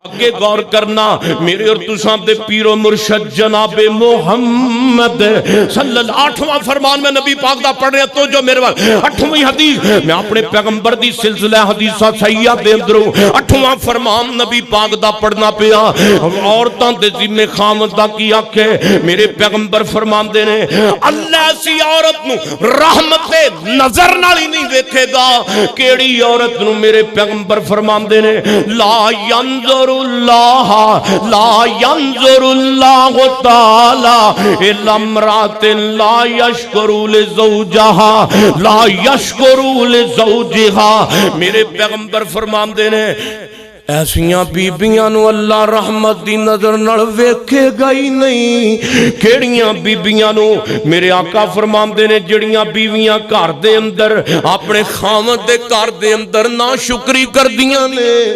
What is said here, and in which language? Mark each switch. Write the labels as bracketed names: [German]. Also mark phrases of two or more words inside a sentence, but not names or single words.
[Punjabi] اگے غور کرنا میرے اور تساں دے پیر و مرشد جناب محمد صلی اللہ 8واں فرمان میں نبی پاک دا پڑھ رہا تو جو میرے وال 8ویں حدیث میں اپنے پیغمبر دی سلسلہ حدیثاں صحیحہ دے اندروں 8واں فرمان نبی پاک دا پڑھنا پیا. عورتاں دے ذمے خاوند دا کی آکھے میرے پیغمبر فرماندے نے اللہ ایسی عورت نوں رحمت دے نظر نال ہی نہیں ویکھے گا. کیڑی عورت نوں میرے پیغمبر فرماندے نے [Arabic] لا ينظر لا ينظر الله تعالى إلى امرأة لا تشكر لزوجها لا تشكر لزوجها. [Punjabi] میرے پیغمبر فرماندے نے ایسیاں بیبیاں نوں اللہ رحمت دی نظر نال ویکھے گا ہی نہیں. کیڑیاں بیبیاں نوں میرے آقا فرماندے نے جیڑیاں بیویاں گھر دے اندر اپنے خاوند دے گھر دے اندر ناشکری کردیاں نے.